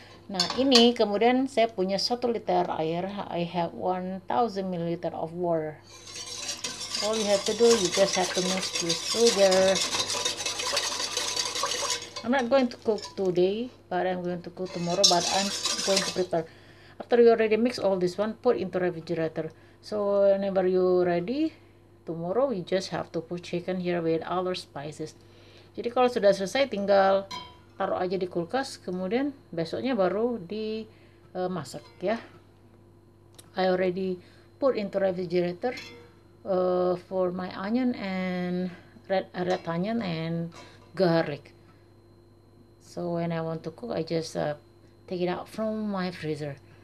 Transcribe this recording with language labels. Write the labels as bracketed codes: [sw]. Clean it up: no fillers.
[id] Nah ini kemudian saya punya 1 liter air. [en] I have 1000 ml of water. All you have to do, you just have to mix this together. I'm not going to cook today, but I'm going to cook tomorrow. But I'm going to prepare. After you already mix all this one, put into refrigerator. So whenever you ready, tomorrow we just have to put chicken here with other spices. [id] Jadi kalau sudah selesai tinggal taruh aja di kulkas, kemudian besoknya baru dimasak ya. [en] I already put into refrigerator for my onion and red onion and garlic. So when I want to cook, I just take it out from my freezer.